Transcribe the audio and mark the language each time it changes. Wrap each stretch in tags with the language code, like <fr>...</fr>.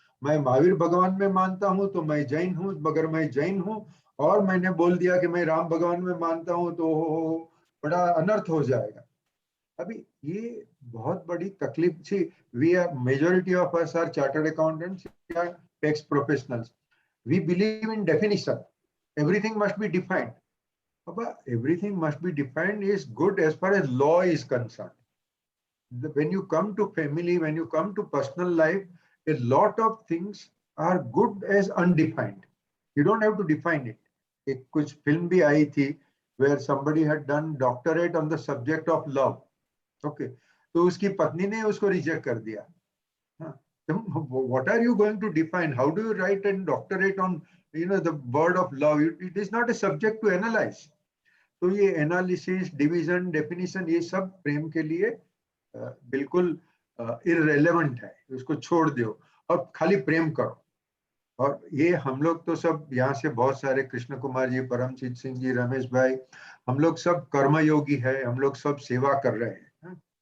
<hi>मैं महावीर भगवान में मानता हूं तो मैं जैन हूं, मगर मैं जैन हूं और मैंने बोल दिया कि मैं राम भगवान में मानता हूं तो बड़ा अनर्थ हो जाएगा. अभी ये बहुत बड़ी तकलीफ थी.</hi> <en>We are majority of us are chartered accountants या tax professionals. We believe in definition. Everything must be defined. Everything must be defined is good as far as law is concerned. When you come to family, when you come to personal life, a lot of things are good as undefined. You don't have to define it.</en> <hi>एक कुछ film भी आई थी</hi> <en>where somebody had done doctorate on the subject of love.</en> <hi>Okay, तो उसकी पत्नी ने उसको reject कर दिया.</hi> <en>What are you going to define? How do you write a doctorate on the word of love? It is not a subject to analyze.</en> <hi>तो ये analysis, division, definition, ये सब प्रेम के लिए बिल्कुल इररेलेवेंट है. उसको छोड़ दो और खाली प्रेम करो. और ये हम लोग तो सब यहाँ से बहुत सारे, कृष्ण कुमार जी, परमजीत सिंह जी, रमेश भाई, हम लोग सब कर्मयोगी है, हम लोग सब सेवा कर रहे हैं.</hi>